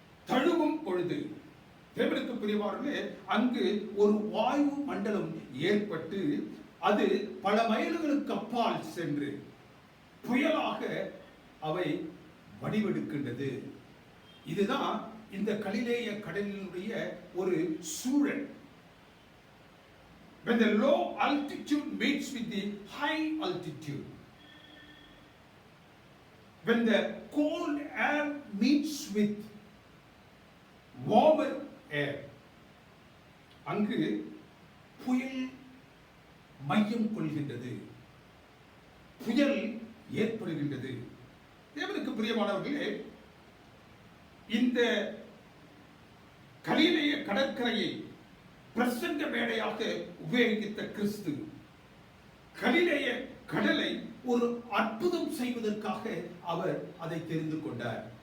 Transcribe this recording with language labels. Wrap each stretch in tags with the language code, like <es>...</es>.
<ta>தழுவும் பொழுது, தேவனுக்கு பிரியமானவர்களே, அங்கு ஒரு வாயு மண்டலம் ஏற்பட்டு அது பல மைல்களுக்கு அப்பால் சென்று புயலாக அவை வடிவெடுக்கின்றது. இதுதான் இந்த கலிலேய கடலினுடைய ஒரு சூழல்.</ta> <en>When the low altitude meets with the high altitude, when the cold air meets with warmer air,</en> <ta>அங்கு புயல் மையம் கொள்கின்றது, புயல் ஏற்படுகின்றது. தேவனுக்கு பிரியமானவர்களே, இந்த கலிலேய கடற்கரையை பிரசங்க மேடையாக உபயோகித்த கிறிஸ்து கலிலேய கடலை ஒரு அற்புதம் செய்வதற்காக அவர் அதை தெரிந்து கொண்டார்.</ta>